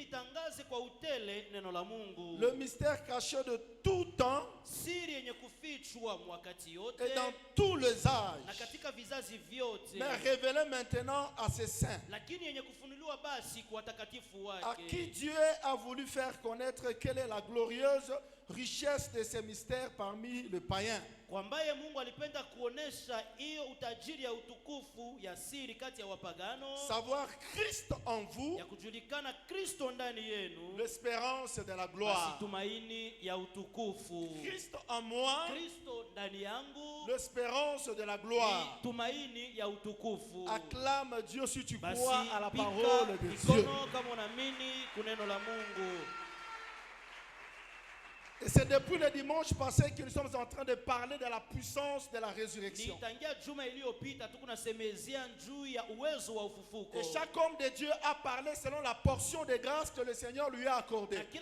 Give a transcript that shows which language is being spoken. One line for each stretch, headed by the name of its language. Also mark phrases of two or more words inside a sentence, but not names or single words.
French: Le mystère caché de tout temps et dans tous les âges, mais révélé maintenant à ses saints, à qui Dieu a voulu faire connaître quelle est la glorieuse richesse de ces mystères parmi les païens.
Swahili: Kwambaye Mungu alipenda kuonesha hiyo utajiri ya utukufu ya siri kati ya wapagano.
French: Savoir Christ en vous.
Swahili: Ya kujulikana Kristo ndani yenu.
French: L'espérance de la gloire.
Swahili: Basi tumaini ya utukufu.
French: Christ en moi.
Swahili: Kristo ndani yangu.
French: L'espérance de la gloire.
Swahili: Tumaini ya utukufu.
French: Acclame Dieu si tu basi crois à la parole de Dieu.
Swahili: Kama unaamini kuneno la Mungu.
French: Et c'est depuis le dimanche passé que nous sommes en train de parler de la puissance de la résurrection. Et chaque homme de Dieu a parlé selon la portion de grâce que le Seigneur lui a accordée.